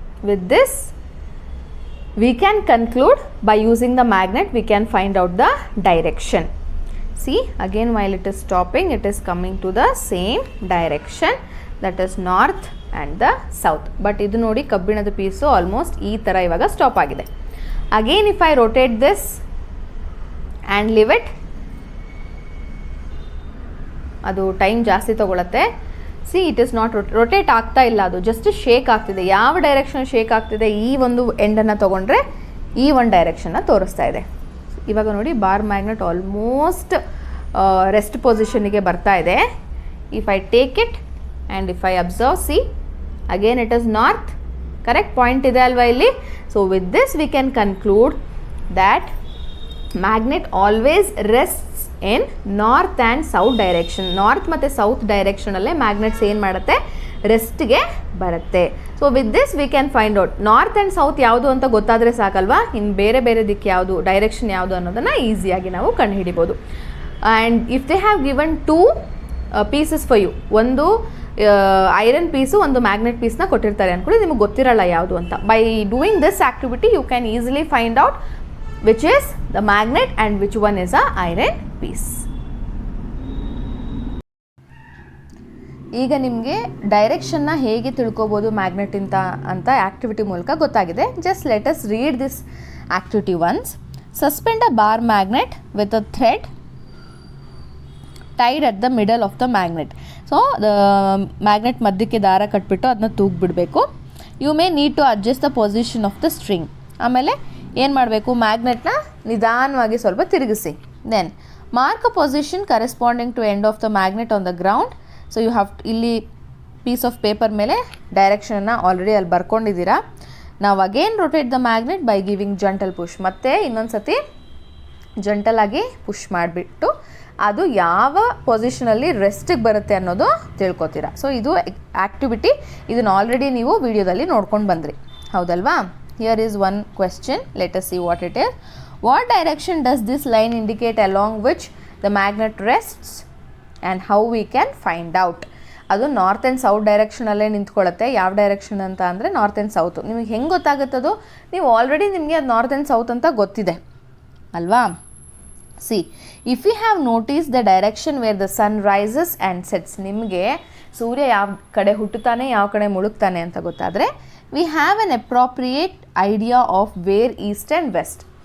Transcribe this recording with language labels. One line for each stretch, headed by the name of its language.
English: With this we can conclude by using the magnet we can find out the direction. See, again while it is stopping it is coming to the same direction, that is north and the south.
Kannada: but idu nodi ಕಬ್ಬಿಣದ piece almost ಈ ಥರ ಇವಾಗ stop ಆಗಿದೆ.
English: again if I rotate this and leave it,
Kannada: ಅದು time ಜಾಸ್ತಿ ತಗೊಳುತ್ತೆ.
English: see it is not
Kannada: rotate ಆಗ್ತಾ ಇಲ್ಲ, ಅದು ಜಸ್ಟ್ ಶೇಕ್ ಆಗ್ತಿದೆ. ಯಾವ ಡೈರೆಕ್ಷನ್ ಶೇಕ್ ಆಗ್ತಿದೆ, ಈ ಒಂದು ಎಂಡನ್ನು ತೊಗೊಂಡ್ರೆ ಈ ಒಂದು ಡೈರೆಕ್ಷನ್ನ ತೋರಿಸ್ತಾ ಇದೆ. ಇವಾಗ ನೋಡಿ ಬಾರ್ ಮ್ಯಾಗ್ನೆಟ್ ಆಲ್ಮೋಸ್ಟ್ ರೆಸ್ಟ್ ಪೊಸಿಷನ್ನಿಗೆ ಬರ್ತಾ ಇದೆ.
English: if I take it and if I observe, see again it is north, correct point
Kannada: ಇದೆ ಅಲ್ವಾ ಇಲ್ಲಿ.
English: So with this we can conclude that magnet always rests in north and south direction.
Kannada: North ಮತ್ತು south ಡೈರೆಕ್ಷನಲ್ಲೇ magnets ಏನು ಮಾಡುತ್ತೆ, ರೆಸ್ಟ್ಗೆ ಬರುತ್ತೆ.
English: so with this we can find out
Kannada: north and south ಯಾವುದು ಅಂತ ಗೊತ್ತಾದರೆ ಸಾಕಲ್ವಾ, ಇನ್ನು ಬೇರೆ ಬೇರೆ ದಿಕ್ಕು ಯಾವುದು, ಡೈರೆಕ್ಷನ್ ಯಾವುದು ಅನ್ನೋದನ್ನು ಈಸಿಯಾಗಿ ನಾವು ಕಂಡುಹಿಡಿಬೋದು.
English: and if they have given 2 pieces for you,
Kannada: ಒಂದು ಐರನ್ ಪೀಸು, ಒಂದು ಮ್ಯಾಗ್ನೆಟ್ ಪೀಸ್ನ ಕೊಟ್ಟಿರ್ತಾರೆ ಅಂದ್ಕೊಳ್ಳಿ, ನಿಮಗೆ ಗೊತ್ತಿರಲ್ಲ ಯಾವುದು ಅಂತ.
English: By doing this activity you can easily find out which is the magnet and which one is a iron piece.
Kannada: ಈಗ ನಿಮಗೆ ಡೈರೆಕ್ಷನ್ನ ಹೇಗೆ ತಿಳ್ಕೊಬೋದು ಮ್ಯಾಗ್ನೆಟ್ ಅಂತ ಆ್ಯಕ್ಟಿವಿಟಿ ಮೂಲಕ ಗೊತ್ತಾಗಿದೆ.
English: Just let us read this activity once. Suspend a bar magnet with a thread tied at the middle of the magnet.
Kannada: So magnet ಮಧ್ಯಕ್ಕೆ ದಾರ ಕಟ್ಬಿಟ್ಟು ಅದನ್ನ ತೂಗ್ಬಿಡಬೇಕು.
English: You may need to adjust the position of the string.
Kannada: ಆಮೇಲೆ ಏನು ಮಾಡಬೇಕು, ಮ್ಯಾಗ್ನೆಟ್ನ ನಿಧಾನವಾಗಿ ಸ್ವಲ್ಪ ತಿರುಗಿಸಿ.
English: Then mark a position corresponding to end of the magnet on the ground. So you have
Kannada: ಇಲ್ಲಿ ಪೀಸ್ ಆಫ್ ಪೇಪರ್ ಮೇಲೆ ಡೈರೆಕ್ಷನನ್ನು ಆಲ್ರೆಡಿ ಅಲ್ಲಿ ಬರ್ಕೊಂಡಿದ್ದೀರಾ. ನಾವು again
English: Rotate the magnet by giving gentle push.
Kannada: ಮತ್ತೆ ಇನ್ನೊಂದು ಸತಿ ಜಂಟಲಾಗಿ ಪುಷ್ ಮಾಡಿಬಿಟ್ಟು ಅದು ಯಾವ ಪೊಸಿಷನಲ್ಲಿ ರೆಸ್ಟಿಗೆ ಬರುತ್ತೆ ಅನ್ನೋದು ತಿಳ್ಕೊತೀರಾ. ಸೊ ಇದು ಆ್ಯಕ್ಟಿವಿಟಿ, ಇದನ್ನು ಆಲ್ರೆಡಿ ನೀವು ವಿಡಿಯೋದಲ್ಲಿ ನೋಡ್ಕೊಂಡು ಬಂದ್ರಿ, ಹೌದಲ್ವಾ.
English: Here is one question. Let us see what it is. What direction does this line indicate along which the magnet rests and how we can find out?
Kannada: ಅದು ನಾರ್ತ್ ಆ್ಯಂಡ್ ಸೌತ್ ಡೈರೆಕ್ಷನಲ್ಲೇ ನಿಂತ್ಕೊಳ್ಳುತ್ತೆ. ಯಾವ direction ಅಂತ ಅಂದರೆ north and south. ನಿಮಗೆ ಹೆಂಗೆ ಗೊತ್ತಾಗುತ್ತದು, ನೀವು already ನಿಮಗೆ ಅದು north and south ಅಂತ ಗೊತ್ತಿದೆ ಅಲ್ವಾ.
English: see if you have notice the direction where the sun rises and sets,
Kannada: ನಿಮಗೆ ಸೂರ್ಯ ಯಾವ ಕಡೆ ಹುಟ್ಟುತ್ತಾನೆ ಯಾವ ಕಡೆ ಮುಳುಗ್ತಾನೆ ಅಂತ ಗೊತ್ತಾದರೆ,
English: We have an appropriate idea of where east and west.